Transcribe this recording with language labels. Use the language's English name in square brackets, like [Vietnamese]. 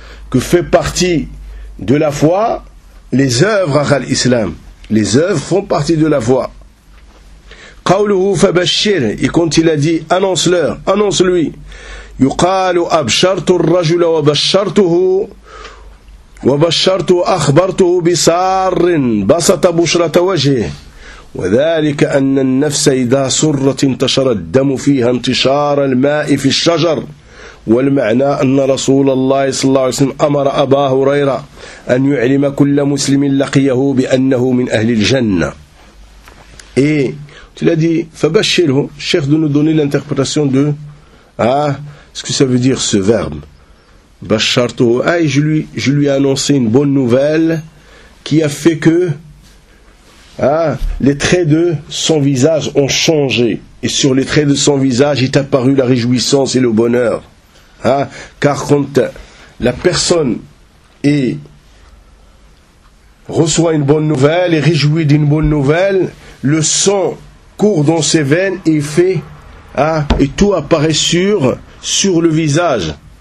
[French] Que fait partie de la foi les œuvres à l'islam. Les œuvres font partie de la foi. [Arabic] Qawluhu fabashir, [French] et quand il a dit annonce-leur, annonce-lui. [Arabic] Yuqalu abshartu ar-rajul wa bashartuhu. وبشرته أخبرته بسار بسط بشرة وجهه وذلك أن النفس إذا سرت انتشر الدم فيها انتشار الماء في الشجر والمعنى أن رسول الله صلى الله عليه وسلم أمر أبا هريرة أن يعلم كل مسلم لقيه بأنه من أهل الجنة إيه الذي فبشره الشيخ [French] دون دوني لانتربرتاسيون دو ce que ça veut dire ce verbe Bacharto, je lui ai annoncé une bonne nouvelle qui a fait que les traits de son visage ont changé. Et sur les traits de son visage est apparu la réjouissance et le bonheur. Car quand la personne reçoit une bonne nouvelle et réjouit d'une bonne nouvelle, le sang court dans ses veines et fait et tout apparaît sur le visage.